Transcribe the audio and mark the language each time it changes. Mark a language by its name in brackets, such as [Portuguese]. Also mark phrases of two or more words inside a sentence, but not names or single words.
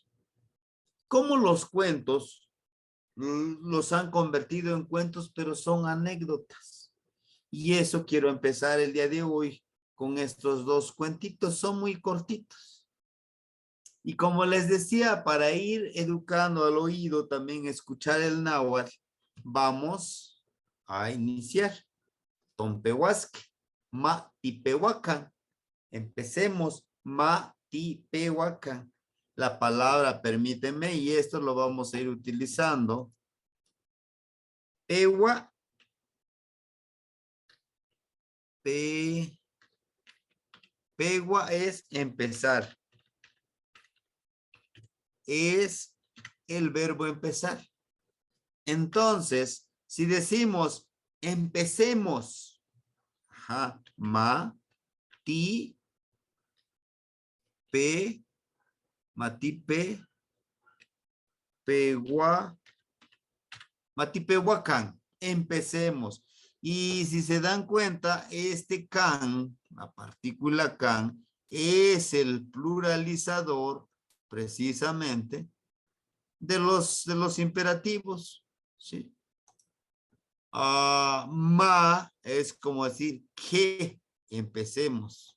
[Spanish] Cómo los cuentos los han convertido en cuentos, pero son anécdotas. Y eso quiero empezar el día de hoy con estos dos cuentitos, son muy cortitos. Y como les decía, para ir educando al oído, también escuchar el náhuatl, vamos a iniciar. [Nahuatl languages] Tompehuasque, ma tipehuacan. [Spanish] Empecemos, [Nahuatl languages] ma tipehuacan. [Spanish] La palabra, permíteme, y esto lo vamos a ir utilizando. [Nahuatl languages] Pewa, pegua [Spanish] es empezar. Es el verbo empezar. Entonces, si decimos empecemos, ajá, [Nahuatl languages] ma, ti, pe, matipe, pegua, matipehuacán, [Spanish] empecemos. Y si se dan cuenta, este can, la partícula can, es el pluralizador precisamente de los imperativos, ¿sí? Ma es como decir que empecemos.